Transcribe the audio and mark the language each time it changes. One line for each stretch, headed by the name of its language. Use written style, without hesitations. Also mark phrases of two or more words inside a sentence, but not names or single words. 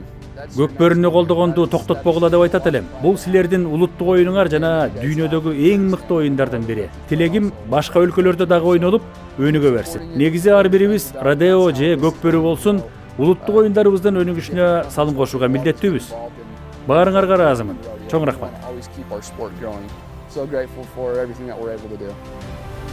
Kyrgyz: Көкбөрүнү колдогонду токтотпогула деп айтат элем. Бул силердин улуттук оюнуңар жана дүйнөдөгү эң мыкты оюндардын бири. Тилегим башка өлкөлөрдө дагы ойнолуп, өнүгө берсин. Негизи ар бирибиз Родео же көкбөрү болсун, улуттук оюндарыбыздын өнүгүшүнө салым кошууга милдеттүүбүз. Баарыңарга ыраазымын. Чоң рахмат.
English: Always keep our sport growing. So grateful for everything that we're able to do.